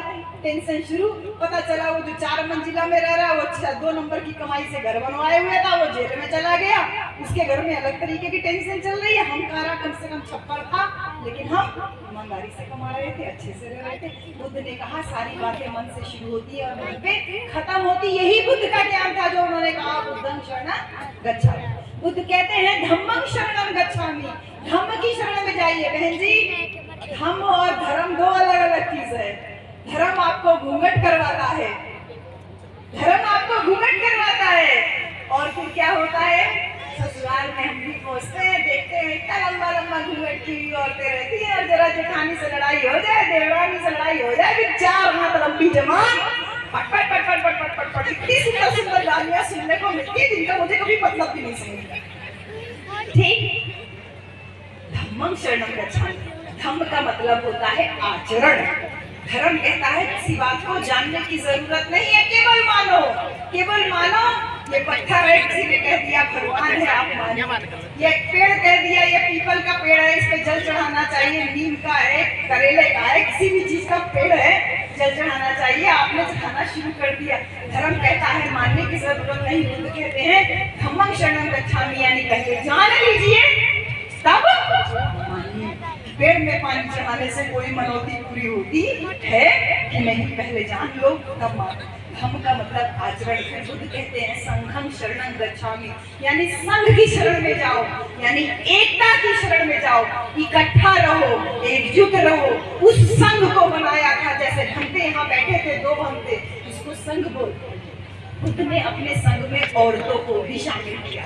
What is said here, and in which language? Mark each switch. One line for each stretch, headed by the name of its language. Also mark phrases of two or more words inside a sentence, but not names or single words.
Hindi: टेंशन शुरू, पता चला वो जो 4 मंजिला में रह रहा है वो 2 नंबर की कमाई से घर बनवाए हुए था, वो जेल में चला गया। उसके घर में अलग तरीके की टेंशन चल रही है। हम खारा कम से कम छप्पर था, लेकिन हम ईमानदारी से कमा रहे थे, अच्छे से रह रहे थे। बुद्ध ने कहा सारी बातें मन से शुरू होती है और मन पे खत्म होती। यही बुद्ध का ज्ञान था जो उन्होंने कहा
Pali: बुद्धं शरणं गच्छामि।
Hindi: बुद्ध कहते हैं
Pali: धम्मं शरणं गच्छामि,
Hindi: धम्म की शरण में जाइए। बहन जी, धम्म और धर्म 2 अलग अलग चीज है। धर्म आपको घूंघट करवाता है, धर्म आपको घूंघट करवाता है, और फिर क्या होता है, ससुराल में हम भी पहुंचते हैं, देखते हैं इतना लंबा लंबा घूंघट की हुई औरतें रहती हैं, और जरा जेठानी से लड़ाई हो जाए, देवरानी से लड़ाई हो जाए, फिर 4 हाथ लंबी जमात, पट पट पट पट पट पट पट, इतनी सुंदर सुंदर गालियां सुनने को मिलती है जिनका मुझे कभी मतलब भी नहीं समझता। ठीक,
Pali: धम्मं शरणं गच्छामि,
Hindi: धम्म का मतलब होता है आचरण। धर्म कहता है किसी बात को जानने की जरूरत नहीं है, केवल मानो, केवल मानो। ये पत्थर है, किसी ने कह दिया भगवान है, आप मानो। ये पेड़ कह दिया ये पीपल का पेड़ है, इस पे जल चढ़ाना चाहिए, नीम का है, करेले का है, किसी भी चीज का पेड़ है, जल चढ़ाना चाहिए, आपने चढ़ाना शुरू कर दिया। धर्म कहता है मानने की जरूरत नहीं। बुद्ध कहते हैं
Pali: धम्मं शरणं गच्छामि,
Hindi: यानी पहले जान लीजिए तब मानिए। पेड़ में पानी चढ़ाने से कोई मनौती पूरी होती है कि नहीं, पहले जान लो तब मानो। धम्म का मतलब आचरण है। बुद्ध कहते हैं
Pali: संघम शरणं गच्छामि,
Hindi: यानी संघ की शरण में जाओ, यानी एकता की शरण में जाओ, इकट्ठा रहो, एकजुट रहो। उस संघ को बनाया था, जैसे भंते यहाँ बैठे थे, 2 भंते, इसको संघ बोलते। बुद्ध ने अपने संघ में औरतों को भी शामिल किया।